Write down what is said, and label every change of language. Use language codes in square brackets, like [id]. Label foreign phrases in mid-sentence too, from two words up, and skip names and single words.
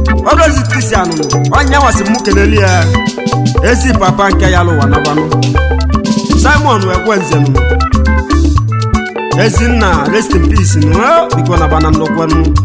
[ig] Ọrụ ozi Christian nụ, onye nwa sị mụ kelele ya. Ezi papa nke ya lụwa nabanụ. Simon Ekwenze nụ. Ezinna, [en] rest in peace [ig] nụ, eh, biko naba na ndokwa nụ.